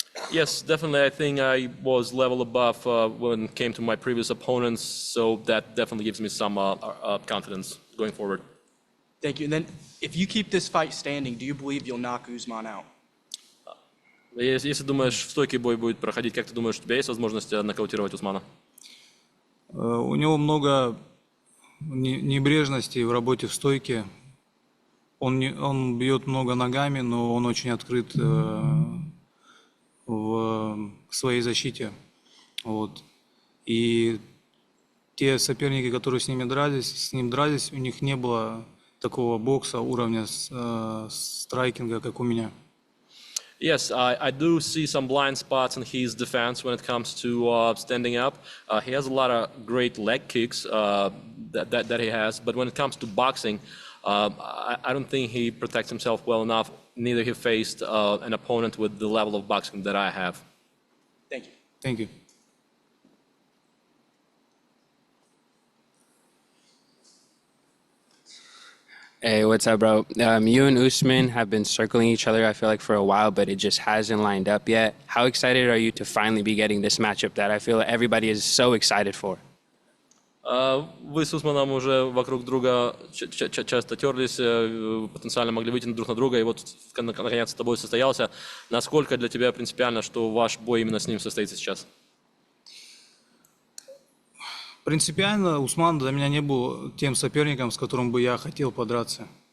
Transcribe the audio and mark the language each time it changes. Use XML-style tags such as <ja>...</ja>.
<en>Yes, definitely. I think I was level above when it came to my previous opponents, so that definitely gives me some confidence going forward. Thank you. And then, if you keep this fight standing, do you believe you'll knock Usman out?</en> <ru>Если думаешь, в стойке бой будет проходить, как ты думаешь, у тебя есть возможность нокаутировать Усмана? У него много небрежности в работе в стойке. Он бьет много ногами, но он очень открыт в своей защите. Вот. И те соперники, которые с ним дрались, у них не было такого бокса уровня страйкинга, как у меня.</ru> <en>Yes, I do see some blind spots in his defense when it comes to standing up. He has a lot of great leg kicks that he has, but when it comes to boxing, I don't think he protects himself well enough. Neither he faced an opponent with the level of boxing that I have. Thank you. Thank you. Hey, what's up, bro? You and Usman have been circling each other, I feel like, for a while, but it just hasn't lined up yet. How excited are you to finally be getting this matchup that I feel everybody is so excited for?</en> <ru>Вы с Усманом уже вокруг друга часто терлись, потенциально могли вытянуть друг на друга, и вот наконец с тобой состоялся. Насколько для тебя принципиально, что ваш бой именно с ним состоится сейчас? Принципиально Усман для меня не был тем соперником, с которым бы я хотел подраться.</ru>